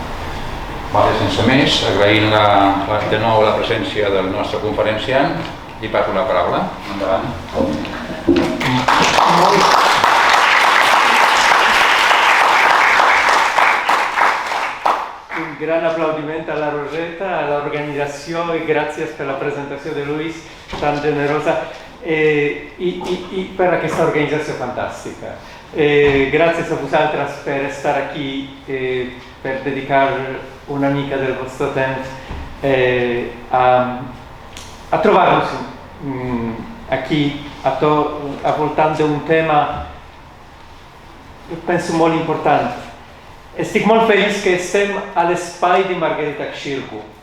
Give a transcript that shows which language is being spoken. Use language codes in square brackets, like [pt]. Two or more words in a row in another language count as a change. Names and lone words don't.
[ca] Sense més, agraint de nou la presència del nostre conferenciant, li passo la paraula. Endavant. [it] Un gran aplaudimento alla Roseta, all'organizzazione e grazie per la presentazione di Luis, [ca] tan generosa [it] e per questa organizzazione fantastica. Grazie a vosaltres per stare qui per dedicare [ca] una mica [it] del vostro tempo a trovarnos [ca] aquí voltant un tema, penso, molt important. Estic molt feliç que estem a l'espai de Margarita Xirgu.